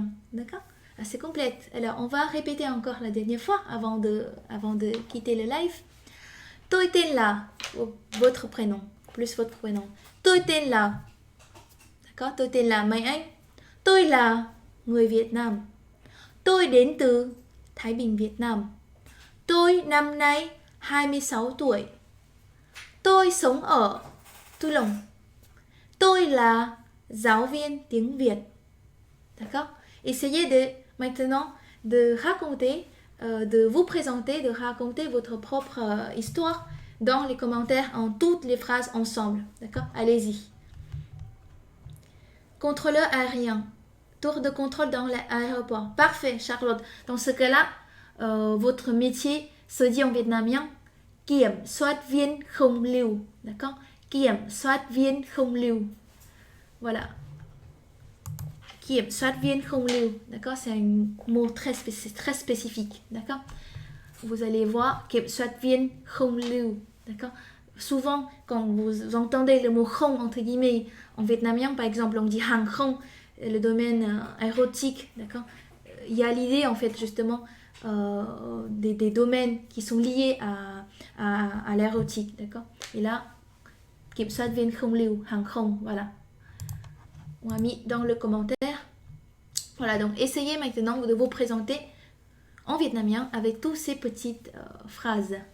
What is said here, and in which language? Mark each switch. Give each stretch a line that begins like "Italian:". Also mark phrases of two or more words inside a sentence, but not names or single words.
French: D'accord? Assez complète. Alors, on va répéter encore la dernière fois avant de quitter le live.
Vietnamese: Tôi tên là,
French: votre prénom, plus votre prénom.
Vietnamese: Tôi tên là. D'accord? Tôi tên là mấy anh. Tôi là người Việt Nam. Tôi đến từ Thái Bình, Việt Nam. Tôi năm nay 26 tuổi. Tôi sống ở Tuy Lồng. Tôi là giáo viên tiếng Việt.
French: D'accord? Essayez maintenant de raconter, de vous présenter, de raconter votre propre histoire dans les commentaires en toutes les phrases ensemble. D'accord? Allez-y. Contrôleur aérien. Tour de contrôle dans l'aéroport. Parfait, Charlotte. Dans ce cas-là, votre métier se dit en vietnamien
Vietnamese: kiểm soát viên không lưu.
French: D'accord?
Vietnamese: Kiểm soát viên không lưu.
French: Voilà.
Vietnamese: Kiểm soát viên không lưu.
French: D'accord? C'est un mot très spécifique. D'accord? Vous allez voir
Vietnamese: kiểm soát viên không lưu.
French: D'accord? Souvent, quand vous entendez le mot không entre guillemets en vietnamien, par exemple, on dit
Vietnamese: hàng không,
French: le domaine aéronautique, d'accord? Il y a l'idée en fait justement des domaines qui sont liés à l'aéronautique, d'accord? Et là,
Vietnamese: kiểm soát viên không lưu, hàng không,
French: voilà. On a mis dans le commentaire. Voilà, donc essayez maintenant de vous présenter en vietnamien avec toutes ces petites phrases.